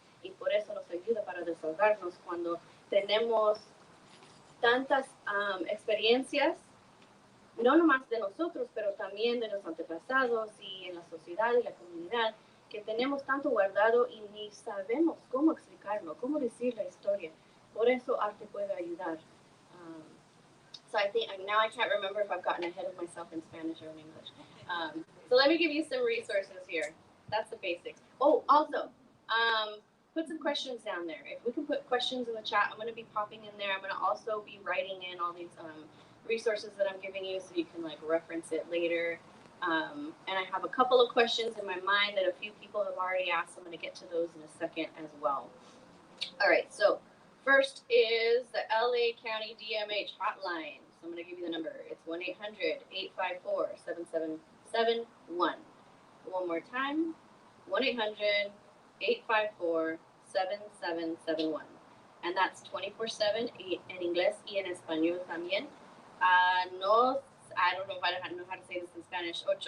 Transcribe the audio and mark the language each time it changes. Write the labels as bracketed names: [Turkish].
[Spanish] Y por eso nos ayuda para desahogarnos cuando tenemos tantas experiencias, no nomás de nosotros, pero también de los antepasados y en la sociedad y la comunidad, que tenemos tanto guardado y ni sabemos cómo explicarlo, cómo decir la historia. Por eso arte puede ayudar. [English] So I think, now I can't remember if I've gotten ahead of myself in Spanish or in English. So let me give you some resources here. That's the basics. Oh, also, put some questions down there. If we can put questions in the chat, I'm going to be popping in there. I'm going to also be writing in all these resources that I'm giving you so you can like reference it later. And I have a couple of questions in my mind that a few people have already asked. I'm going to get to those in a second as well. All right, so first is the LA County DMH hotline. So I'm going to give you the number. It's 1-800-854-7771. One more time, 1-800-854-7771. And that's 24/7 [Spanish] en inglés y en español también. [English] I don't know if I know how to say this in Spanish.